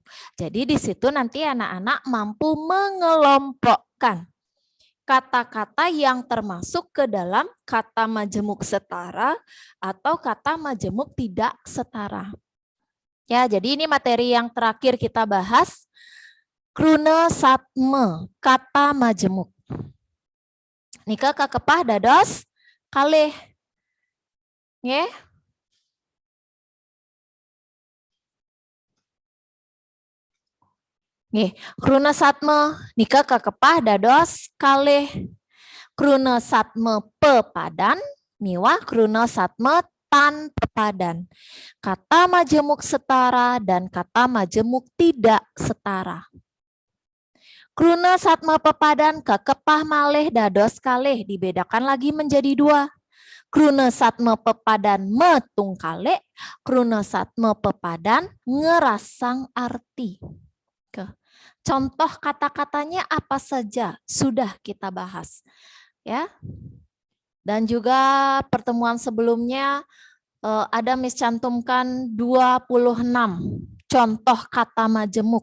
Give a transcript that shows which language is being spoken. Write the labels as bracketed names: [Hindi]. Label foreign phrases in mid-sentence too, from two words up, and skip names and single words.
[Indonesian] Jadi di situ nanti anak-anak mampu mengelompokkan kata-kata yang termasuk ke dalam kata majemuk setara atau kata majemuk tidak setara. Ya, jadi ini materi yang terakhir kita bahas. Krunasatme, kata majemuk. [Balinese] Nika kakepah dados kalih. Nggih. Nggih, Krunasatme nika kakepah dados kalih. Krunasatme pepadan miwah Krunasatme tan pepadan. [Indonesian] Kata majemuk setara dan kata majemuk tidak setara. [Balinese] Krunasatme pepadan kakepah malih dados kalih, [Indonesian] dibedakan lagi menjadi 2. [Balinese] Krunasatme pepadan metungkale, Krunasatme pepadan ngerasang arti. [Indonesian] Contoh kata-katanya apa saja sudah kita bahas. Ya. Dan juga pertemuan sebelumnya ada Miss cantumkan 26 contoh kata majemuk.